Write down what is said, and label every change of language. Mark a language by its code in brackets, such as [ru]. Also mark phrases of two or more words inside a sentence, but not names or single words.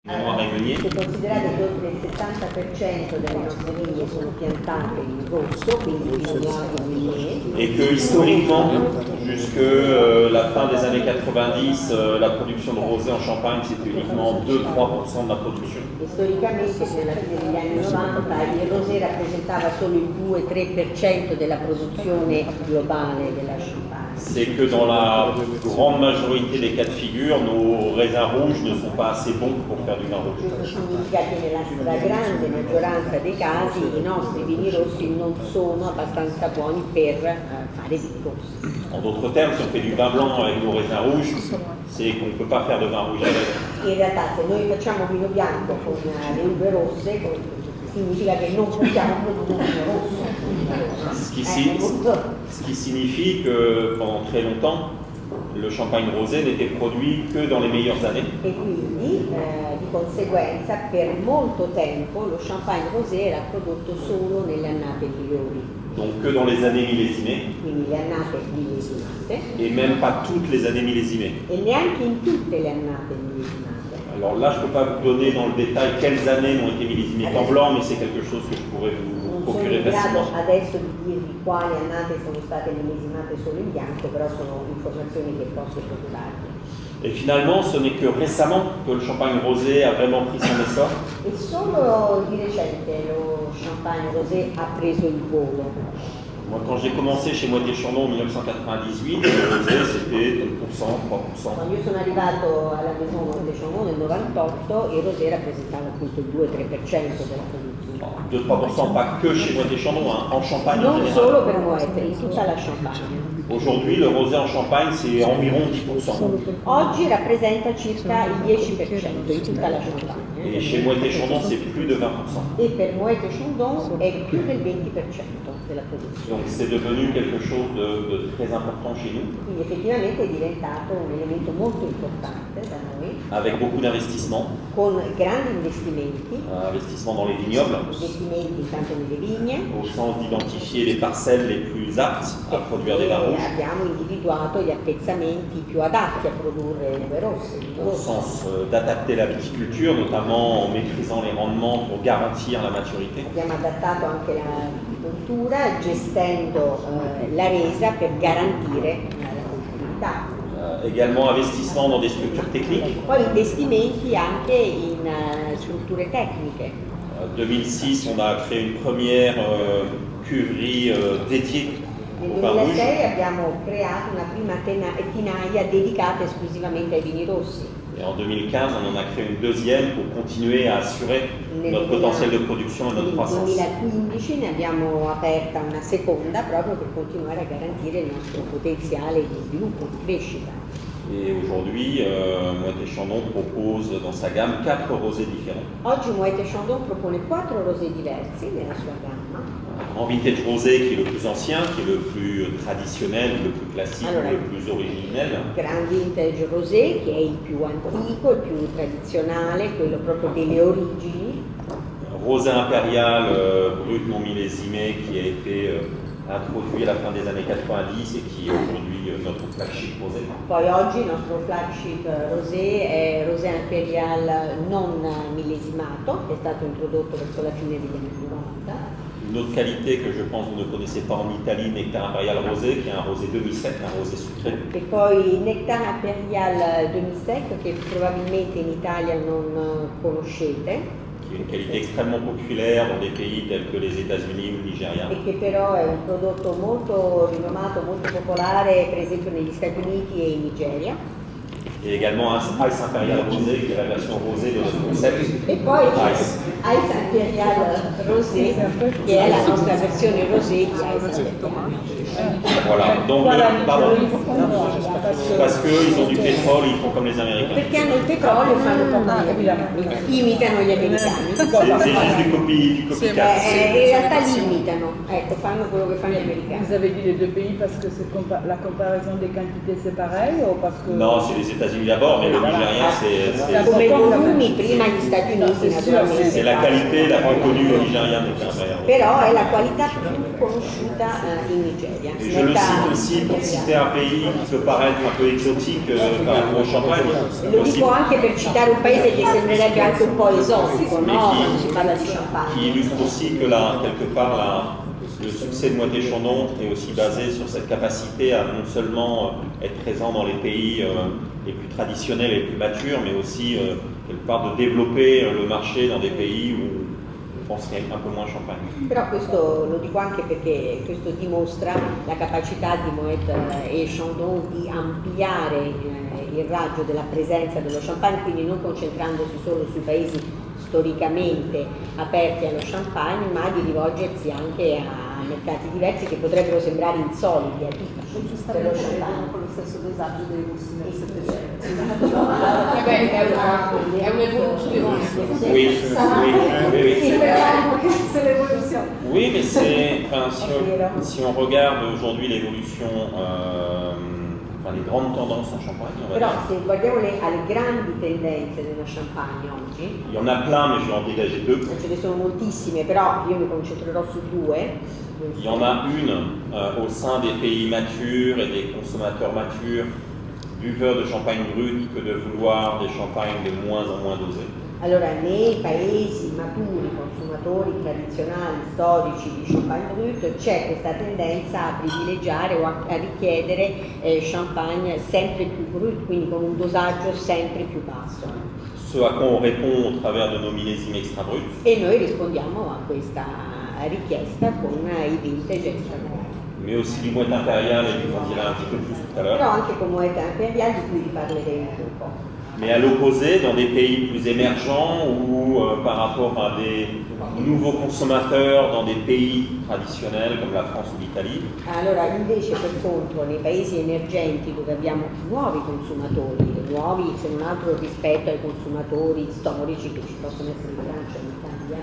[fr] Noir et Meunier. [it] Se considerate che oltre il 70% delle nostre vigne sono piantate in rosso, quindi Pinot Noir et Meunier. [fr] Et que historiquement, jusque la fin des années 90, la production de rosé en Champagne, c'était uniquement 2-3% de la production. [it] Storicamente, nella fine degli anni 90, il rosé rappresentava solo il 2-3% della produzione globale della Champagne. [fr] C'est que dans la grande majorité des cas de figure, nos raisins rouges ne sont pas assez bons pour faire du vin rouge. [it] Questo significa che nella stragrande maggioranza dei casi i nostri vini rossi non sono abbastanza buoni per fare vini rossi. [fr] En d'autres termes, si on fait du vin blanc avec nos raisins rouges, c'est qu'on ne peut pas faire de vin rouge avec. [it] In realtà se noi facciamo vino bianco con le uve rosse, significa che non possiamo produrre vino rosso. [fr] Ce qui signifie que pendant très longtemps, le champagne rosé n'était produit que dans les meilleures années. [it] E quindi di conseguenza per molto tempo lo champagne rosé era prodotto solo nelle annate migliori. [fr] Donc que dans les années millésimées, [it] Quindi le annate millesimate [fr] et même pas toutes les années millésimées. [it] e neanche in tutte le annate millesimate. [fr] Alors là, je ne peux pas vous donner dans le détail quelles années ont été millésimées en blanc, mais c'est quelque chose que je pourrais vous [it] Non sono [fr] procurer [it] in grado [fr] facilement. [it] adesso di dirvi quali annate sono state millesimate solo in bianco, però sono informazioni che posso procurarvi. [fr] Et finalement, ce n'est que récemment que le champagne rosé a vraiment pris son essor. [it] E solo di recente lo champagne rosé ha preso il volo. [fr] Moi, quand j'ai commencé chez Moët & Chandon en 1998, le rosé c'était 2%, 3%. [it] Quando io sono arrivato alla Maison Moët & Chandon nel 98, il rosé rappresentava appunto il 2-3% della produzione. [fr] 2-3% pas que chez Moët & Chandon, hein, en Champagne en [it] Non [fr] général. [it] solo per Moët, in tutta la Champagne. [fr] Aujourd'hui, le rosé en Champagne, c'est environ 10%. [it] Oggi rappresenta circa il 10% in tutta la Champagne. [fr] Et chez Moët & Chandon, c'est plus de 20%. [it] E per Moët & Chandon è più del 20% della produzione. [fr] Donc c'est devenu quelque chose de très important chez nous, [it] Quindi effettivamente è diventato un elemento molto importante da noi, [fr] avec beaucoup d'investissements. [it] con grandi investimenti, [fr] Investissement dans les vignobles, [it] investimenti intanto nelle vigne, [fr] au sens d'identifier les parcelles les plus aptes à produire des [it] e [fr] vins rouges, [it] abbiamo individuato gli appezzamenti più adatti a produrre uve rosse, vino [fr] au [it] rosso. [fr] sens d'adapter la viticulture, notamment en maîtrisant les rendements pour garantir la maturité. [it] Abbiamo adattato anche la viticoltura gestendo la resa per garantire la coltività. [fr] Également investissement dans des structures techniques. [it] Poi investimenti anche in strutture tecniche. [fr] 2006, on a créé une première cuverie dédiée [it] Nel [fr] au vin rouge. [it] 2006 abbiamo creato una prima tinaia dedicata esclusivamente ai vini rossi. [fr] Et en 2015, on en a créé une deuxième pour continuer à assurer notre potentiel de production et notre [it] Nel [fr] croissance. [it] 2015 ne abbiamo aperta una seconda proprio per continuare a garantire il nostro potenziale di sviluppo, di crescita. [fr] Et aujourd'hui, Moët & Chandon propose dans sa gamme 4 rosés différents. [it] Oggi Moët & Chandon propone 4 rosé diversi nella sua gamma. [fr] Un grand vintage rosé qui est le plus ancien, qui est le plus traditionnel, le plus classique, Alors, le plus originel. [it] Grand Vintage Rosé, che è il più antico, il più tradizionale, quello proprio delle origini. [fr] Rosé impérial brut non millésimé qui a été introduit à la fin des années 90 et qui est aujourd'hui notre flagship rosé. [it] Poi oggi il nostro flagship rosé è Rosé Imperial non millesimato, che è stato introdotto verso la fine degli anni 90. [fr] Une autre qualité que je pense que vous ne connaissez pas en Italie, Nectar Impérial Rosé, qui est un rosé demi-sec, un rosé sucré. [it] E poi Nectar Imperial demi-sec, che probabilmente in Italia non conoscete, [fr] Qui est une qualité extrêmement populaire dans des pays tels que les États-Unis ou le Nigeria. [it] e che però è un prodotto molto rinomato, molto popolare, per esempio negli Stati Uniti e in Nigeria. [fr] Et également un Ice Impérial Rosé, qui est la version rosée de notre concept. [it] E poi Ice. Ice Imperial Rosé, che è la nostra versione rosé di Ice Imperial. [fr] Voilà, donc pardon, parce qu'ils ont du pétrole, ils font comme les Américains. [it] Perché hanno il petrolio e fanno come gli americani, imitano gli americani. [fr] C'est juste du copycat. [it] In realtà li imitano, ecco, fanno quello che fanno gli [fr] Vous [it] americani. [fr] avez dit les deux pays parce que la comparaison des quantités c'est pareil ou parce que... Non, c'est les États-Unis d'abord, mais le Nigérien, [it] Come volumi prima gli Stati Uniti naturalmente. [fr] c'est la qualité la plus connue au Nigérien de Nectar Impérial Rosé. [it] Però è la qualità più conosciuta in Nigeria. [fr] Et je le cite aussi pour citer un pays qui peut paraître paraître un peu exotique par rapport au champagne. [it] Lo dico anche per citare un paese che sembrerebbe anche un po' esotico, no? Quando si parla di [fr] Qui [it] champagne. [fr] illustre aussi que quelque part le succès de Moët Chandon est aussi basé sur cette capacité à non seulement être présent dans les pays les plus traditionnels et les plus matures, mais aussi quelque part de développer le marché dans des pays où on penserait un peu moins champagne. [it] Però questo lo dico anche perché questo dimostra la capacità di Moët e Chandon di ampliare il raggio della presenza dello champagne, quindi non concentrandosi solo sui paesi storicamente aperti allo champagne, ma di rivolgersi anche a mercati diversi che potrebbero sembrare insoliti, atipici per lo champagne. Con lo stesso disagio dei russi nel Settecento. È un'evoluzione. [fr] Oui, C'est l'évolution. Oui, mais si on regarde aujourd'hui l'évolution, les grandes tendances en champagne, on va [it] Però [fr] dire, [it] se guardiamo alle grandi tendenze dello champagne oggi, [fr] il y en a plein, mais je vais en dégager deux. [it] ce ne sono moltissime, però io mi concentrerò su due. [fr] Il y en a une au sein des pays matures et des consommateurs matures, buveurs de champagne brut, que de vouloir des champagnes de moins en moins dosés. [it] Allora, nei paesi maturi, consumatori tradizionali, storici di champagne brut, c'è questa tendenza a privilegiare o a richiedere champagne sempre più brut, quindi con un dosaggio sempre più basso. [fr] Ce à quoi on répond au travers de nos millésimes extra bruts. [it] E noi rispondiamo a questa richiesta con i vintage extra brut. [fr] Mais aussi du Moët impérial, et je vous en dirai un petit peu plus tout à l'heure. [it] Però anche con Moët impérial, di cui vi parleremo un po'. [fr] Mais à l'opposé, dans des pays plus émergents ou par rapport à des nouveaux consommateurs dans des pays traditionnels comme la France ou l'Italie, [it] Allora, invece per contro nei paesi emergenti dove abbiamo nuovi consumatori, nuovi se non altro rispetto ai consumatori storici che ci possono essere in Francia e in Italia,